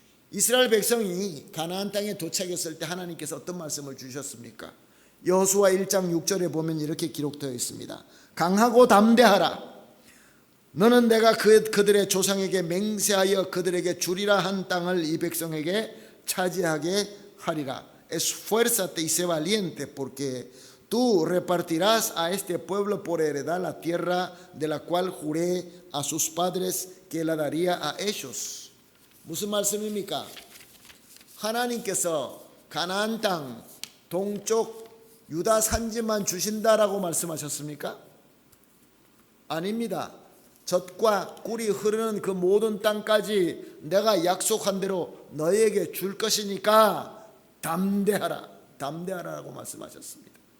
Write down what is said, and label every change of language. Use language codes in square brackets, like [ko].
[ko] 이스라엘 백성이 가나안 땅에 도착했을 때 하나님께서 어떤 말씀을 주셨습니까? 여호수아 1장 6절에 보면 이렇게 기록되어 있습니다. 강하고 담대하라. 너는 내가 그들의 조상에게 맹세하여 그들에게 주리라 한 땅을 이 백성에게 차지하게 하리라. [es] Esfuérzate y sé valiente, porque tú repartirás a este pueblo por heredad la tierra de la cual juré a sus padres que la daría a ellos. [ko] 무슨 말씀입니까? 하나님께서 가나안 땅 동쪽 유다 산지만 주신다라고 말씀하셨습니까? 아닙니다. 젖과 꿀이 흐르는 그 모든 땅까지 내가 약속한 대로 너에게 줄 것이니까 담대하라라고 말씀하셨습니다.